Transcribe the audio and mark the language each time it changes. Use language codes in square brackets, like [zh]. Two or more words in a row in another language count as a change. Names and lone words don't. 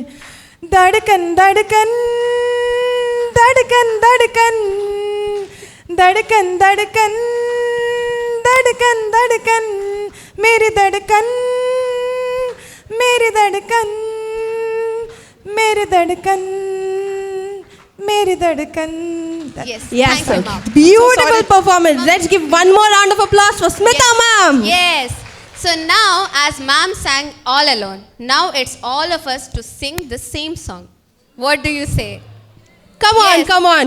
[hi] धड़कन धड़कन धड़कन धड़कन धड़कन धड़कन धड़कन धड़कन मेरी धड़कन मेरी धड़कन मेरे धड़कन मेरे धड़कन. [en] Yes. Yes, Thank you, sir. ma'am. Beautiful performance. Let's give one more round of applause for Smita ma'am. Yes. So now, as ma'am sang All Alone, now it's all of us to sing the same song. What do you say? Come on, come on.